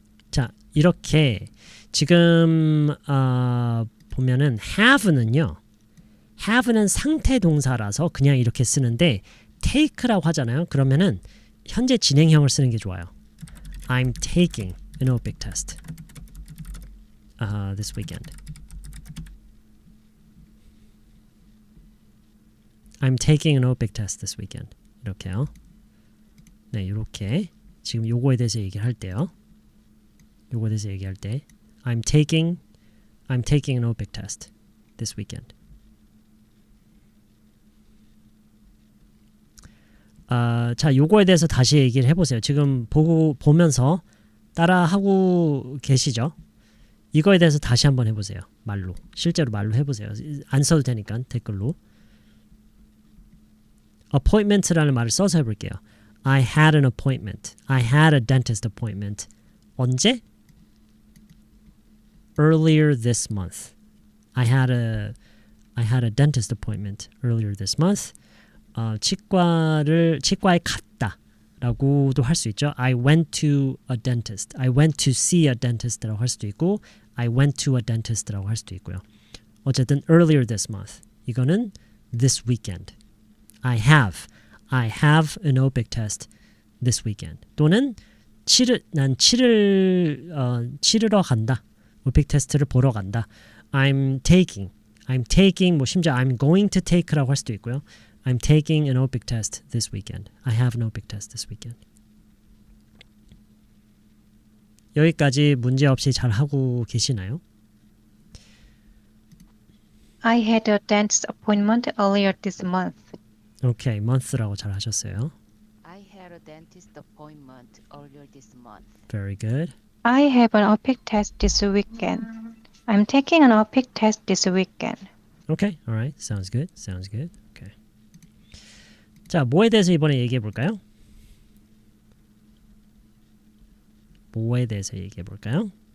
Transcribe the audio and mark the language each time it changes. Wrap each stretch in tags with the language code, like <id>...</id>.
<ko>자, 이렇게 지금 보면은 have는요. have는 상태 동사라서 그냥 이렇게 쓰는데 take라고 하잖아요. 그러면은 현재 진행형을 쓰는 게 좋아요.</ko> <en>I'm taking an OPIC test this weekend. I'm taking an OPIC test this weekend.</en> <ko>이렇게요. 네, 이렇게 지금 요거에 대해서 얘기를 할 때요. 요거에 대해서 얘기할 때</ko> <en>I'm taking an OPIC test this weekend.</en> <ko>자, 요거에 대해서 다시 얘기를 해보세요. 지금 보면서 따라하고 계시죠? 이거에 대해서 다시 한번 해보세요. 말로. 실제로 말로 해보세요. 안 써도 되니까 댓글로. appointment라는 말을 써서 해볼게요.</ko> <en>I had an appointment. I had a dentist appointment.</en> <ko>언제?</ko> <en>Earlier this month. I had a dentist appointment earlier this month.</en> <ko>치과에 갔다라고도 할 수 있죠.</ko> <en>I went to a dentist. I went to see a dentist라고 할 수도 있고 I went to a dentist라고 할 수도 있고요. 어쨌든 earlier this month. 이거는 this weekend. I have an OPIC test this weekend.</en> <ko>또는 난 치르러 간다. 오픽 테스트를 보러 간다.</ko> <en>I'm taking</en> <ko>뭐 심지어</ko> <en>I'm going to take라고 할 수도 있고요. I'm taking an OPIC test this weekend. I have an OPIC test this weekend.</en> <ko>여기까지 문제 없이 잘 하고 계시나요?</ko> <en>I had a dentist appointment earlier this month.</en> <ko>오케이, month라고 잘 하셨어요.</ko> <en>I had a dentist appointment earlier this month. Very good. I have an OPIC test this weekend. I'm taking an OPIC test this weekend. Okay, alright, sounds good. Okay.</en> <ko>자, 뭐에 대해서 이번에 얘기해 볼까요? 뭐에 대해서 얘기해 볼까요?</ko>